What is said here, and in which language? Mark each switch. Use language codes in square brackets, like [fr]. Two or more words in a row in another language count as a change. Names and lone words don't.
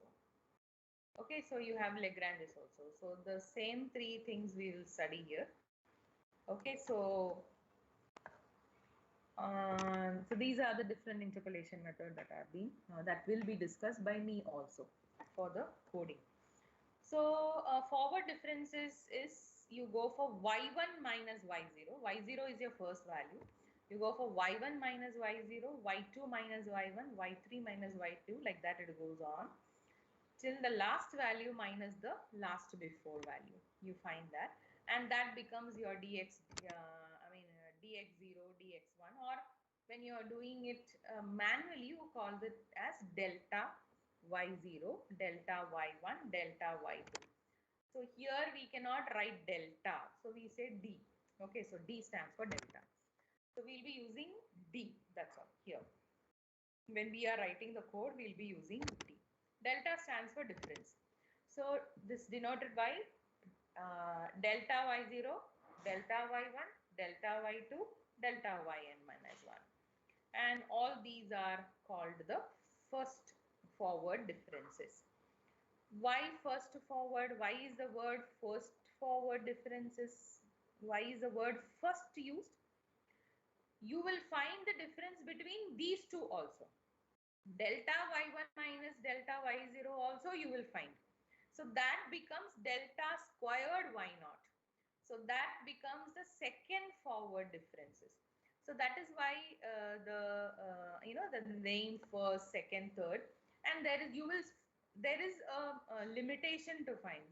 [en] Okay, so you have Lagranges also. So the same three things we will study here. Okay, so these are the different interpolation methods that have been that will be discussed by me also for the coding. So forward differences is you go for y1 minus y0. y0 is your first value. You go for y1 minus y0, y2 minus y1, y3 minus y2, like that it goes on till the last value minus the last before value. You find that, and that becomes your dx. Dx0, dx1, or when you are doing it manually, you call it as delta y0, delta y1, delta y2. So here we cannot write delta, so we say d. Okay, so d stands for delta. So we'll be using d. That's all here. When we are writing the code, we'll be using d. Delta stands for difference. So this denoted by delta y0, delta y1, delta y2, delta yn minus 1. And all these are called the first forward differences. Why first forward? Why is the word first forward differences? Why is the word first used? You will find the difference between these two also. Delta y1 minus delta y0 also you will find. So that becomes delta squared y0. So that becomes the second forward differences. So that is why the name first, second, third, and there is a limitation to find.